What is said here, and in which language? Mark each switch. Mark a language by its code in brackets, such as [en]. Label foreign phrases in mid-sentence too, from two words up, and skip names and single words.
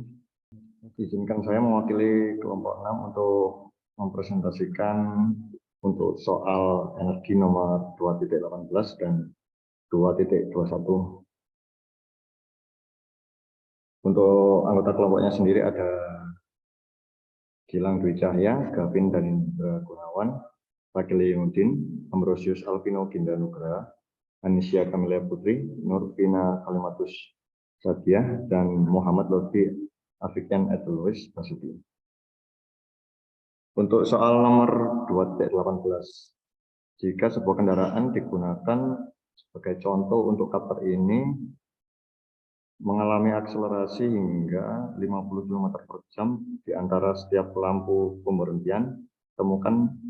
[id] Izinkan saya mewakili kelompok 6 untuk mempresentasikan untuk soal energi nomor 2.18 dan 2.21. Untuk anggota kelompoknya sendiri ada Gilang Dwi Cahya, Gavin Danindra Gunawan, Fakili Yudin, Ambrosius Alvino Ginda Nugraha, Anisya Kamilia Putri, Nurvina Kalimatus Sadiah, dan Muhammad Lutfi Afikian Edelwis Basuki. Untuk soal nomor 2.18, jika sebuah kendaraan digunakan sebagai contoh untuk kapal ini mengalami akselerasi hingga 50 km per jam di antara setiap lampu pemberhentian, temukan